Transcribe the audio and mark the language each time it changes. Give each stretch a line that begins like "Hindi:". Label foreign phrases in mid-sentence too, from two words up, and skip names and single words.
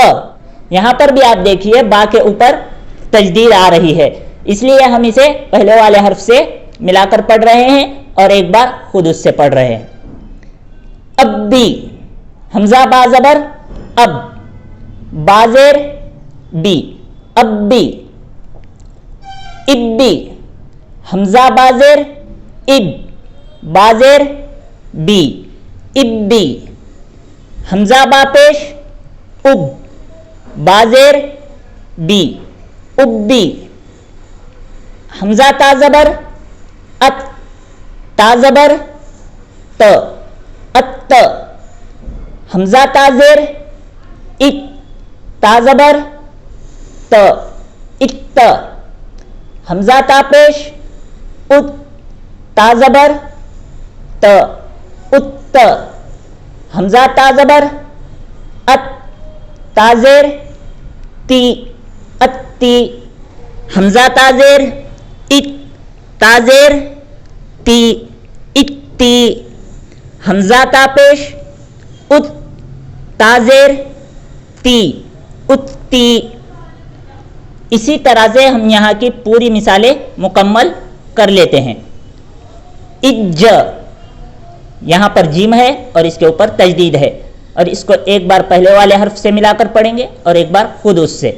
Urdu: یہاں پر بھی آپ دیکھیے با کے اوپر تجدید آ رہی ہے، اس لیے ہم اسے پہلے والے حرف سے ملا کر پڑھ رہے ہیں اور ایک بار خود اس سے پڑھ رہے ہیں. اب بھی، حمزہ با زبر اب، با زیر بی، اب بھی. اب بھی، حمزہ با زیر اب، با زیر بی، اب بھی. حمزہ با پیش اب، با زیر بی، اب بھی. حمزہ تا زبر ات، تا زبر ت، ات. حمزہ تا زیر اک، تا زبر ت، اکت. حمزہ تا پیش ات، تا زبر ت، ات. حمزہ تا زبر ات، تا زیر تی، اتی. حمزہ تا زیر ات، تا زیر تی، اتی. حمزہ تا پیش ات، تا زیر تی، اتی. اسی طرح سے ہم یہاں کی پوری مثالیں مکمل کر لیتے ہیں. اج، یہاں پر جیم ہے اور اس کے اوپر تجدید ہے، اور اس کو ایک بار پہلے والے حرف سے ملا کر پڑھیں گے اور ایک بار خود اس سے.